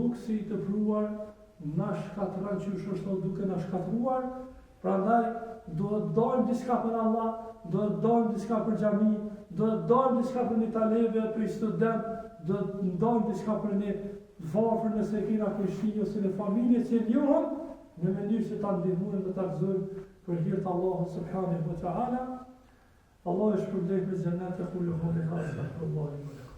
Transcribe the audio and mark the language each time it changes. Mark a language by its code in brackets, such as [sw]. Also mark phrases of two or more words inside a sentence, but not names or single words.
[sq] luksi i tepruar na shkatëron që është duke na shkatëruar, prandaj duhet dojmë diçka për Allah, duhet dojmë diçka për xhami, duhet dojmë diçka për një talebe, për student, duhet dojmë diçka për një varfër nëse kena për shpi ose në familje që njohën, në mënyrë që ta ndihmojmë dhe ta gëzojmë për hir të Allahut [ar] سبحانه وتعالى. [sq] Allah është shpërblet me xhenet e [ar] كل هذا, [sq] astaghfirullah.